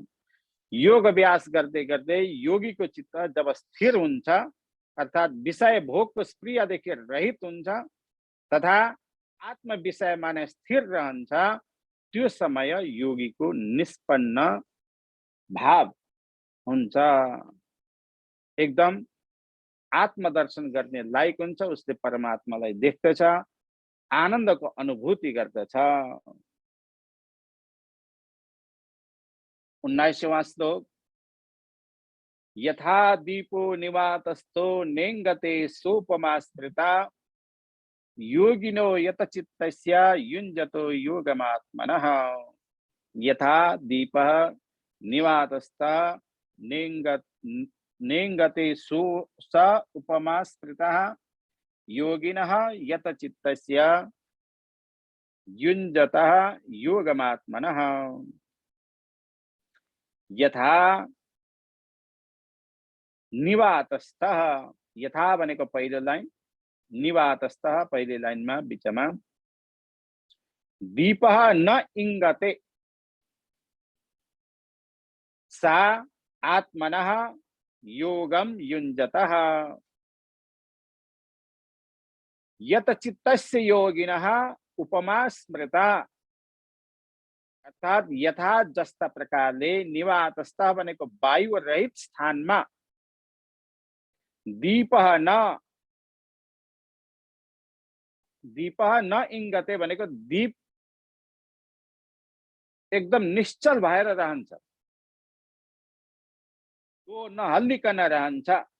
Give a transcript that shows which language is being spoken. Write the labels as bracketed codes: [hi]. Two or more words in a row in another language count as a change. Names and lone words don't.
[ne] योग अभ्यास गर्दै गर्दै योगीको चित्त जब स्थिर हुन्छ अर्थात विषय भोगको स्प्रियदेखि रहित हुन्छ तथा आत्म विषयमा नै स्थिर रहन्छ, त्यो समय योगीको निष्पन्न भाव हुन्छ। एकदम आत्मदर्शन गर्ने लायक हुन्छ, उसले परमात्मालाई देख्दछ, आनन्दको अनुभूति गर्दछ। [sa] 19वां श्लोक, यथा दीपो निवातस्थो नेंगते सोपमा स्मृता योगिनो यतचित्तस्य युञ्जतो योगमात्मनः। यथा दीपः निवातस्थ नेंगते स उपमा स्मृतः योगिनः यतचित्तस्य युञ्जतः योगमात्मनः। यथा निवातस्थः, [ne] यथा भनेको पहिलो लाइन, निवातस्थः पहिले लाइनमा बीचमा, [sa] दीपः न इंगते सा आत्मनः योगम युञ्जतः यतचित्तस्य योगिनः उपमा स्मृता। [ne] अर्थात यथा जस्ता प्रकारले निवातस्थ भनेको वायु रहित स्थानमा [sa] दीपः न इंगते [ne] भनेको दीप एकदम निश्चल भएर रहन्छ, तो नहल्लिकन रहन्छ।